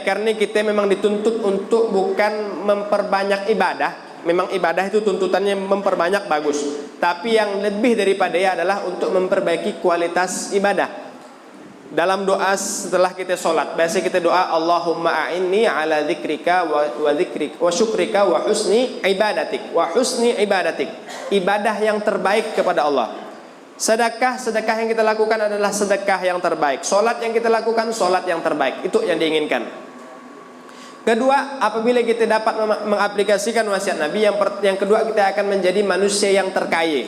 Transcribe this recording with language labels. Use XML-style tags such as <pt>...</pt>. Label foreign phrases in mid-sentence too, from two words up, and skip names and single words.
<id>Karena kita memang dituntut untuk bukan memperbanyak ibadah. Memang ibadah itu tuntutannya memperbanyak, bagus. Tapi yang lebih daripadanya adalah untuk memperbaiki kualitas ibadah. Dalam doa setelah kita sholat, biasa kita doa,</id> <ar>اللهم أعني على ذكرك وذكرك وشكرك وحسن عبادتك. وحسن عبادتك.</ar> <id>Ibadah yang terbaik kepada Allah. Sedekah yang kita lakukan adalah sedekah yang terbaik. Sholat yang kita lakukan, sholat yang terbaik. Itu yang diinginkan. Kedua, apabila kita dapat mengaplikasikan wasiat Nabi, yang kedua kita akan menjadi manusia yang terkaya.</id>